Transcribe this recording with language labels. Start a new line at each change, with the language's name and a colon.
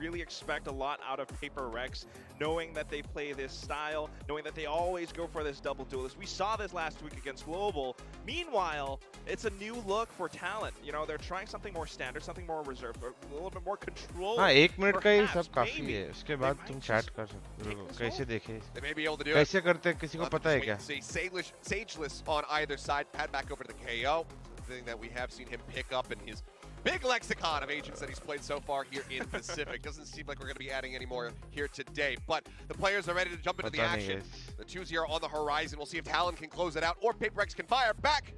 English: really expect a lot out of PRX, knowing that they play this style, knowing that they always go for this double duelist. We saw this last week against Global. Meanwhile, it's a new look for Talon. You know, they're trying something more standard, something more reserved, a little bit more control.
Hindi: हाँ, 1 minute का ही
English: Perhaps,
Hindi: सब काफी
English: maybe.
Hindi: है. उसके बाद तुम chat कर सकते हो. कैसे देखे?
English: They may be able to do it.
Hindi: कैसे करते हैं किसी को पता है क्या?
English: See, Sageless on either side. Pad back over to the KO. Thing that we have seen him pick up in his big lexicon of agents that he's played so far here in Pacific. Doesn't seem like we're going to be adding any more here today. But the players are ready to jump into the
Hindi: पता नहीं
English: action. guys. The 2-0 on the horizon. We'll see if Talon can close it out or PRX can fire back.